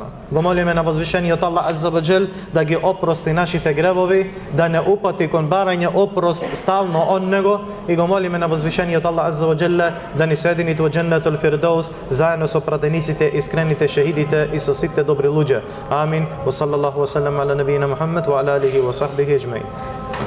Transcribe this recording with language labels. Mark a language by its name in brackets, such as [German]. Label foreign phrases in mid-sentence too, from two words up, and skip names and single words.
[Macedonian] Го молиме на возвишениот [Arabic] الله عز وجل [Macedonian] да ги опрости нашите гревови, да не упати кон барање опрост стално од него, и го молиме на возвишениот [Arabic] الله عز وجل [Macedonian] да ни соедини во Дженнетул Фирдеус заедно со пратениците, искрените шехидите и со сите добри луѓе. Амин. [Arabic] وصلى الله وسلم على نبينا محمد وعلى آله وصحبه أجمعين.